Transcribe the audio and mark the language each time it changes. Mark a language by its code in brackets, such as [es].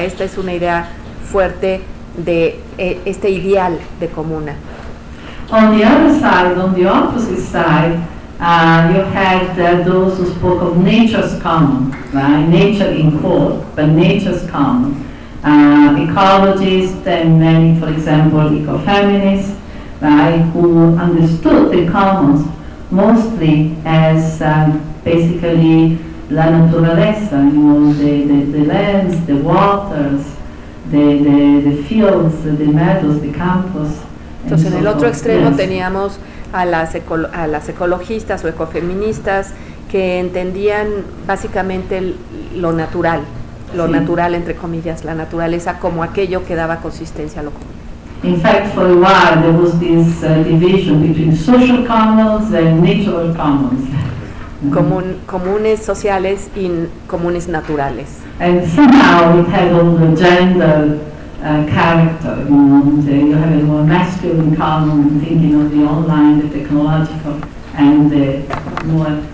[es] Esta es una idea fuerte de este ideal de comuna. [en] On the other side, on the opposite side, you had those who spoke of nature's common, right? Nature in court, but nature's common. Ecologists and many, for example, ecofeminists, right, who understood the commons mostly as basically [es] la naturaleza, [en] you know, the lands, the waters, the fields, the meadows, the campos. [es] Entonces, en el otro extremo teníamos a las ecologistas o ecofeministas que entendían básicamente lo natural, natural, entre comillas, la naturaleza como aquello que daba consistencia a lo común. [en] In fact, for a while there was this division between social commons and natural commons. [es] Comunes sociales y comunes naturales. [en] And somehow it had all the gender character, you know, you have a more masculine common, thinking of the online, the technological, and the more.